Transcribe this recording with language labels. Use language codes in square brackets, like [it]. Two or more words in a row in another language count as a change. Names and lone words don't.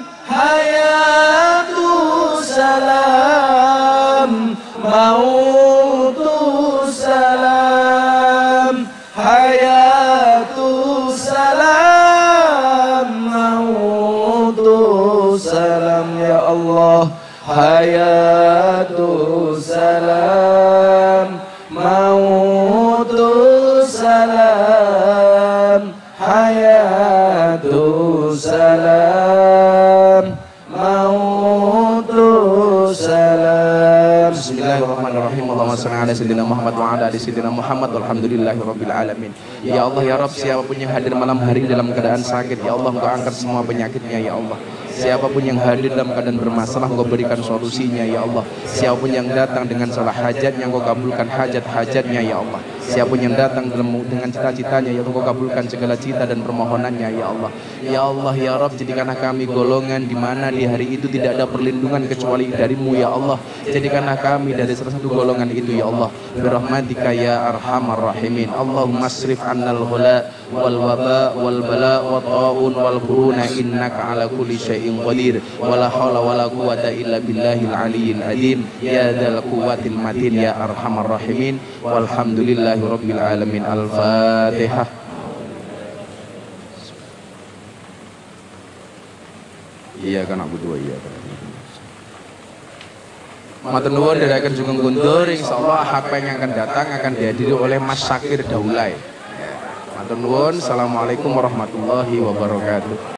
[ar] حياة السلام، موت السلام، حياة السلام، موت السلام، يا الله، حياة السلام, موت السلام، حياة السلام، موت السلام. بسم الله الرحمن الرحيم. اللهم صل على سيدنا محمد وعلى آل سيدنا محمد والحمد لله رب العالمين. يا الله يا رب, [id] siapapun yang hadir malam hari dalam keadaan sakit, [ar] يا الله [id] Engkau angkat semua penyakitnya [ar] يا الله. [id] Siapapun yang hadir dalam keadaan bermasalah, Engkau berikan solusinya [ar] يا الله. [id] Siapapun yang datang dengan salah hajatnya, Engkau kabulkan hajat-hajatnya [ar] يا الله. [id] Siapapun yang datang dengan cita-citanya, [ar] يا الله, [id] Engkau kabulkan segala cita dan permohonannya [ar] يا الله. يا الله يا رب, [id] jadikanlah kami golongan di mana di hari itu tidak ada perlindungan kecuali darimu [ar] يا الله. [id] Jadikanlah kami dari salah satu golongan itu [ar] يا الله. برحمتك يا أرحم الراحمين. اللهم اصرف عنا الغلاء والوباء والبلاء والطاعون والقرون إنك على كل شيء قدير. ولا حول ولا قوة إلا بالله العلي العظيم. يا ذا القوة المتين يا أرحم الراحمين. والحمد لله رب العالمين. [id] Al-Fatihah. Iya kan aku dua iya kan. [jv] Matur nuwun dherekaken [id] Sugeng Guntur, insyaallah HPN yang akan datang akan dihadiri oleh Mas Syakir Daulay. [jv] Matur nuwun, [ar] السلام عليكم ورحمة الله وبركاته.